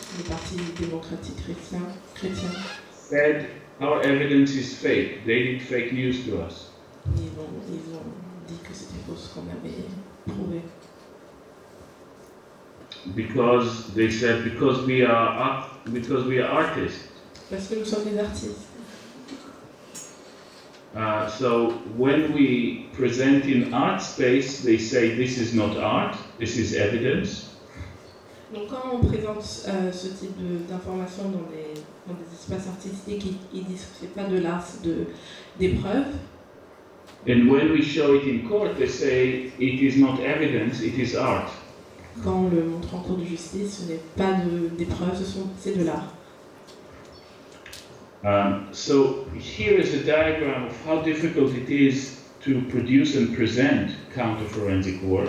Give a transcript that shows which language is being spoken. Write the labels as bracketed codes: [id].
[fr] Le Parti démocratique chrétien, [en] said our evidence is fake. They did fake news to us. [fr] ils ont dit que c'était faux ce qu'on avait prouvé. [en] Because they said because we are artists. [fr] Parce que nous sommes des artistes. [en] So when we present in art space, they say this is not art, this is evidence. [fr] Donc quand on présente ce type d'informations dans des espaces artistiques, ils disent que c'est pas de l'art, c'est des preuves. [en] And when we show it in court, they say it is not evidence, it is art. [fr] Quand on le montre en cour de justice, ce n'est pas des preuves, c'est de l'art. [en] So here is a diagram of how difficult it is to produce and present counter-forensic work.